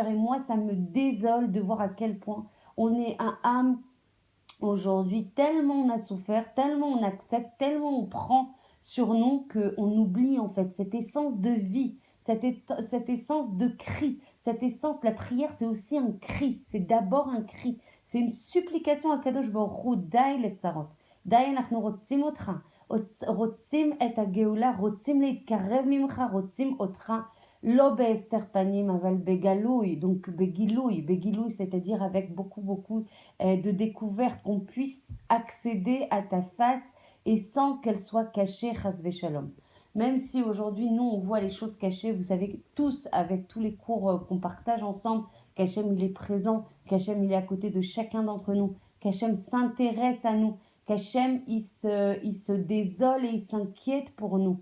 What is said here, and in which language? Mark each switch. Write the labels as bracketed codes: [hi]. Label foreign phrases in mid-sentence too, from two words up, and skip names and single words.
[fr] Et moi ça me désole de voir à quel point on est un âme aujourd'hui, tellement on a souffert, tellement on accepte, tellement on prend sur nous qu'on oublie en fait cette essence de vie, cette essence de cri, cette essence, la prière c'est aussi un cri, c'est d'abord un cri, c'est une supplication à Kadosh Baruch Hu, [he] די לצרות, די אנחנו רוצים אותך, רוצים את הגאולה, רוצים להתקרב ממך, רוצים אותך, לא בהסתר פנים אבל בגלוי, [fr] donc בגילוי, c'est-à-dire avec beaucoup de découverte, qu'on puisse accéder à ta face et sans qu'elle soit cachée, [he] חס ושלום. [fr] Même si aujourd'hui, nous, on voit les choses cachées, vous savez tous, avec tous les cours qu'on partage ensemble, qu'Hachem, il est présent, qu'Hachem, il est à côté de chacun d'entre nous, qu'Hachem s'intéresse à nous, qu'Hachem, il se désole et il s'inquiète pour nous.